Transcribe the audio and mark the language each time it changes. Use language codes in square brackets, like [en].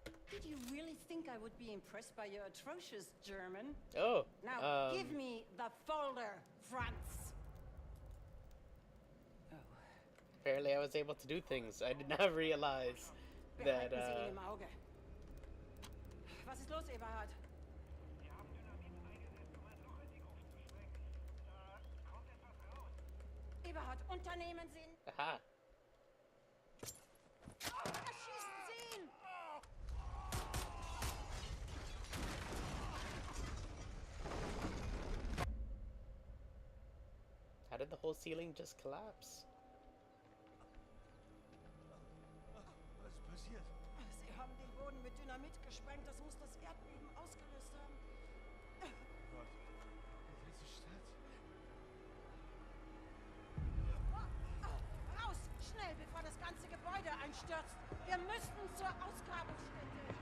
[en] Did you really think I would be impressed by your atrocious German? Oh. Now, give me the folder, Franz. Oh. Apparently I was able to do things. I did not realize that, [de] Behalten Sie ihn im Auge. Was ist los, Eberhard? Wir haben Dynamit eingesetzt, um ein Loch in die Gruft zu sprengen. Da kommt etwas raus. Eberhard, unternehmen Sie ihn. Aha. Erschießen Sie ihn! [en] How did the whole ceiling just collapse? [de] Was ist passiert? Sie haben den Boden mit Dynamit gesprengt. Das muss das Erdbeben ausgelöst haben. Gott. Diese Stadt. Raus! Schnell, bevor das ganze Gebäude einstürzt. Wir müssen zur Ausgrabungsstätte.